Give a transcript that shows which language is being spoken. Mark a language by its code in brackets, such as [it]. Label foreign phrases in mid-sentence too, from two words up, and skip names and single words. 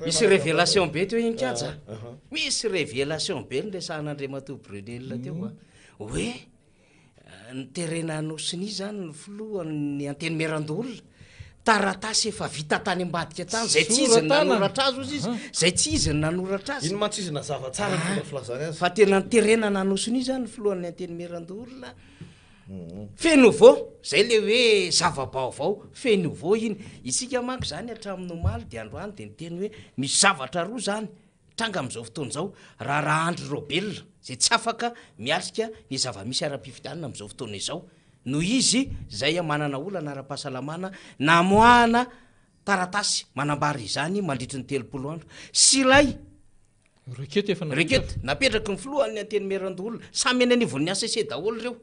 [mg] Misy révélation be teo inkatsa. Misy révélation be niresahan'Andriamatoa Brunel teo hoe niterena Anosiny zany ny filohan'ny anteny Merandolona taratasy efa vita tany ambadika tany zay tsy izy nanoratra azy ozy izy zay tsy izy nanoratra azy. Ino mantsy izy nazava tsara ny filazana azy. Fa tena niterena Anosiny zany ny filohan'ny anteny Merandolona. [fr] Fait nouveau [mg] zay le hoe zava-baovao [fr] fait nouveau [mg] iny isika manko zany hatramin'ny omaly dia androany dia niteny hoe misy zavatra roa zany tranga amin'izao fotoana izao raha Andry Robel zay tsy afaka miatrika ny zava-misy ara-pifidianana amin'izao fotoana izao no izy zay manana olana ara-pahasalamana namoahana taratasy manambary izany mandritry ny 30 andro sy lay rekety napetraky ny filohan'ny anteny Merandolona samy eny anivon'ny ACC daholo reo.